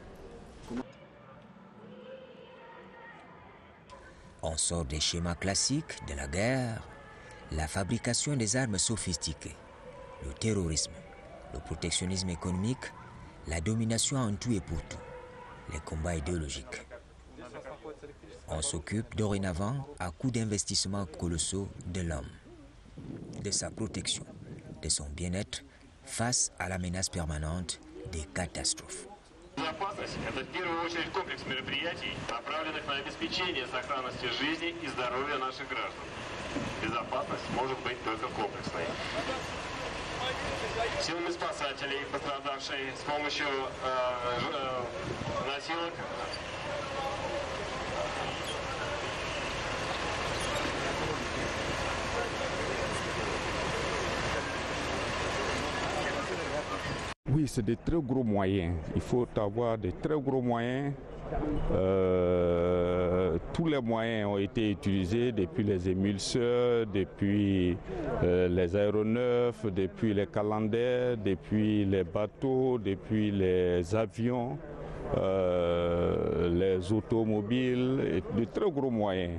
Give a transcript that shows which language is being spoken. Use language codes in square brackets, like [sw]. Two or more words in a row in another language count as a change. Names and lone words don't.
[fr] On sort des schémas classiques de la guerre, la fabrication des armes sophistiquées, le terrorisme, le protectionnisme économique, la domination en tout et pour tout, les combats idéologiques. On s'occupe dorénavant à coups d'investissements colossaux de l'homme, de sa protection, de son bien-être face à la menace permanente des catastrophes. [ru] Безопасность – это в первую очередь комплекс мероприятий, направленных на обеспечение сохранности жизни и здоровья наших граждан. Безопасность может быть только комплексной. Силами спасателей, пострадавшие с помощью носилок, [fr] Oui, c'est de très gros moyens. Il faut avoir de très gros moyens. Tous les moyens ont été utilisés depuis les émulseurs, depuis les aéronefs, depuis les calendaires, depuis les bateaux, depuis les avions, les automobiles, et de très gros moyens.